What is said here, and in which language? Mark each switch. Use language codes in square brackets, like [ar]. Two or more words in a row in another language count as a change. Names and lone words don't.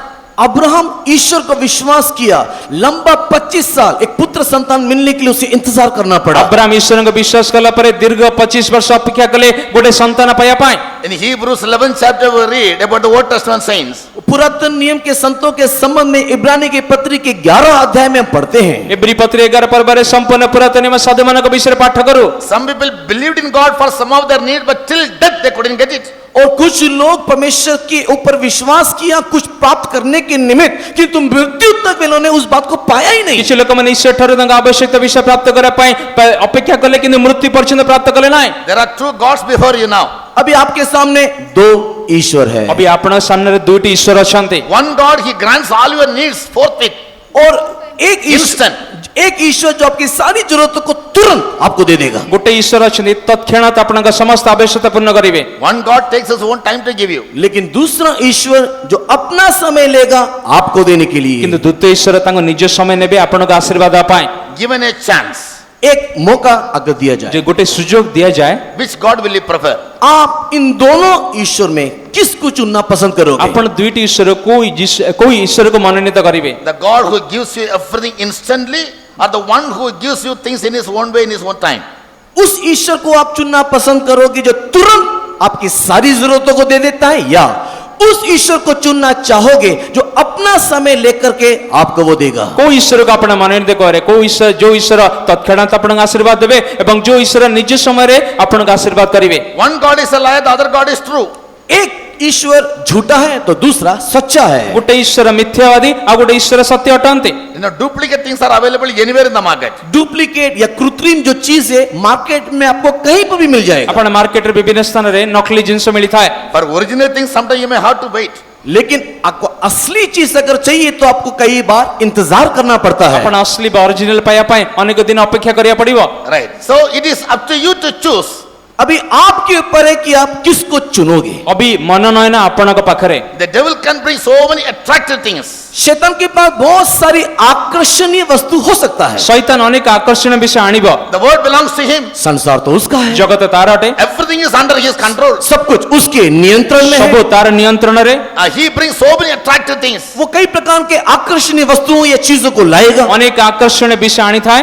[hi] अब्राहम ईश्वर को विश्वास किया, लंबा 25 साल एक पुत्र संतान मिलने के लिए उसे इंतजार करना पड़ा। [or] अब्राहम ଈଶ୍ୱରଙ୍କ ବିଶ୍ୱାସ କଲା ପରେ ଦୀର୍ଘ 25 ବର୍ଷ ଅପେକ୍ଷା କଲେ ଗୋଟେ ସନ୍ତାନ ପାଇବା ପାଇଁ। [en] In Hebrews 11 chapter we read about the Old Testament saints. [hi] पुरातन नियम के संतों के संबंध में इब्रानी की पत्री के 11 अध्याय में हम पढ़ते हैं। [or] ଏବ୍ରୀ ପତ୍ରୀ 11 ପର୍ବରେ ସମ୍ପୂର୍ଣ୍ଣ ପୁରାତନ ନିୟମ ସାଧୁମାନଙ୍କ ବିଷୟରେ ପାଠ କରୁ। [en] Some people believed in God for some of their need, but till death they couldn't get it. [hi] और कुछ लोग परमेश्वर के ऊपर विश्वास किया कुछ प्राप्त करने के निमित्त, किंतु मृत्यु तक इन्होंने उस बात को पाया ही नहीं। [or] କିଛି ଲୋକମାନେ ଈଶ୍ୱର ଠାରୁ ତାଙ୍କ ଆବଶ୍ୟକତା ବିଷୟ ପ୍ରାପ୍ତ କରିବା ପାଇଁ ଅପେକ୍ଷା କଲେ କିନ୍ତୁ ମୃତ୍ୟୁ ପର୍ଯ୍ୟନ୍ତ ପ୍ରାପ୍ତ କଲେ ନାହିଁ। [en] There are two gods before you now. [hi] अभी आपके सामने 2 ईश्वर है [or] ଅବି ଆପଣଙ୍କ ସାମ୍ନାରେ ଦୁଇଟି ଈଶ୍ୱର ଅଛନ୍ତି। [en] One God, he grants all your needs forthwith. [hi] और एक [en] Instant. [hi] ईश्वर जो आपकी सारी जरूरतों को तुरंत आपको दे देगा। [or] ଗୋଟେ ଈଶ୍ୱର ଅଛନ୍ତି ତତ୍କ୍ଷଣାତ୍ ଆପଣଙ୍କ ସମସ୍ତ ଆବଶ୍ୟକତା ପୂର୍ଣ୍ଣ କରିବେ। [en] One God takes his own time to give you. [hi] लेकिन दूसरा ईश्वर जो अपना समय लेगा आपको देने के लिए, [or] କିନ୍ତୁ ଦ୍ୱିତୀୟ ଈଶ୍ୱର ତାଙ୍କ ନିଜ ସମୟ ନେବେ ଆପଣଙ୍କ ଆଶୀର୍ବାଦ ପାଇଁ। [en] Given a chance, [hi] एक मौका अगर दिया [or] ଯେ [hi] जाए, [or] ଗୋଟେ ସୁଯୋଗ ଦିଆଯାଏ, [en] which God will you prefer? [hi] आप इन दोनों ईश्वर में किसको चुनना पसंद करोगे? [or] ଆପଣ ଦୁଇଟି ଈଶ୍ୱର କୋଉ ଈଶ୍ୱରକୁ ମନୋନୀତ କରିବେ? [en] The God who gives you everything instantly, or the one who gives you things in his own way, in his own time? [hi] उस ईश्वर को आप चुनना पसंद करोगे जो तुरंत आपकी सारी जरूरतों को दे देता है, या उस ईश्वर को चुनना चाहोगे जो अपना समय लेकर के आपको वो देगा? [or] କୋଉ ଈଶ୍ୱରକୁ ଆପଣ ମନୋନୀତ କରିବେ? କୋଉ ଈଶ୍ୱର ଯୋଉ ଈଶ୍ୱର ତତ୍କ୍ଷଣାତ୍ ଆପଣଙ୍କୁ ଆଶୀର୍ବାଦ ଦେବେ ଏବଂ ଯୋଉ ଈଶ୍ୱର ନିଜ ସମୟରେ ଆପଣଙ୍କୁ ଆଶୀର୍ବାଦ କରିବେ। [en] One God is a liar, the other God is true. [hi] एक ईश्वर झूठा है तो दूसरा सच्चा है। [or] ଗୋଟେ ଈଶ୍ୱର ମିଥ୍ୟାବାଦୀ ଆଉ ଗୋଟେ ଈଶ୍ୱର ସତ୍ୟ ଅଟନ୍ତି। [en] You know, duplicate things are available anywhere in the market. [hi] डुप्लीकेट या कृत्रिम जो चीज है मार्केट में आपको कहीं पर भी मिल जाएगा, [or] ଆପଣ ମାର୍କେଟରେ ବିଭିନ୍ନ ସ୍ଥାନରେ ନକଲି ଜିନିଷ ମିଳିଥାଏ। [en] For original things, sometimes you may have to wait. [hi] लेकिन आपको असली चीज अगर चाहिए तो आपको कई बार इंतजार करना पड़ता है। [or] ଆପଣ ଅସଲି ବା ଅରିଜିନାଲ ପାଇବା ପାଇଁ ଅନେକ ଦିନ ଅପେକ୍ଷା କରିବାକୁ ପଡିବ। [en] Right. So it is up to you to choose. [hi] अभी आपके ऊपर है कि आप किसको चुनोगे। [or] ଅବି ମନୋନୟନ ଆପଣଙ୍କ ପାଖରେ। [en] The devil can bring so many attractive things. [hi] शैतान के पास बहुत सारी आकर्षणीय वस्तु हो सकता है। [or] ଶୈତାନ ଅନେକ ଆକର୍ଷଣୀୟ ବିଷୟ ଆଣିବ। [en] The world belongs to him. [hi] संसार तो उसका है, [or] ଜଗତ ତାର ଅଟେ। [en] Everything Everything is under his control. [hi] सब कुछ उसके नियंत्रण में [or] ସବୁ [hi] है। [or] ତାର ନିୟନ୍ତ୍ରଣରେ। [en] He brings so many attractive things. [hi] वो कई प्रकार के आकर्षणीय वस्तुओं या चीजों को लाएगा। [or] ଅନେକ ଆକର୍ଷଣୀୟ ବିଷୟ ଆଣିଥାଏ।